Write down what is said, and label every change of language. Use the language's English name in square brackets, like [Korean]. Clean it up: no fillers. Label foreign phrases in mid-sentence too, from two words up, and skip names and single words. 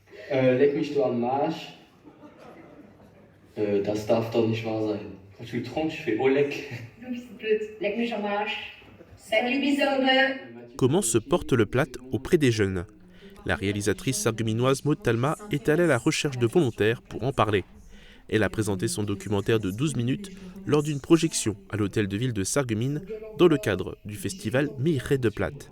[German] Leck mich du am Arsch. Das darf doch nicht wahr sein. [French] Quand tu le trompes, tu fais oh leck. C'est blöd. [German] Leck mich am Arsch. [French] Salut bisous. Comment se porte le Platt auprès des jeunes? La réalisatrice sarregueminoise Maud Talma est allée à la recherche de volontaires pour en parler. Elle a présenté son documentaire de 12 minutes lors d'une projection à l'hôtel de ville de Sarreguemines dans le cadre du festival Miré de Platt.